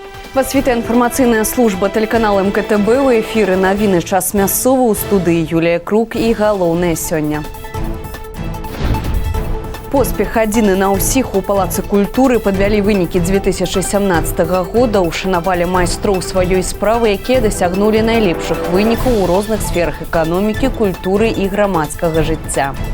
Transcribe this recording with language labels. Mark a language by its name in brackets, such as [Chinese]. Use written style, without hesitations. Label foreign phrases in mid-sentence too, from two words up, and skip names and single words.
[Ukrainian] Вас вітає інформаційна служба телеканалу МКТБ. У ефірі новини [Belarusian] «Час мясцовы», у студии Юлія Крук і галоўнае сёння. Поспех адзіны на ўсіх. У Палацы культуры падвялі вынікі 2017 года, ушанавалі майстроў сваёй справы, якія дасягнулі найлепшых вынікаў у розных сферах эканомікі, культуры і грамадскага жыцця.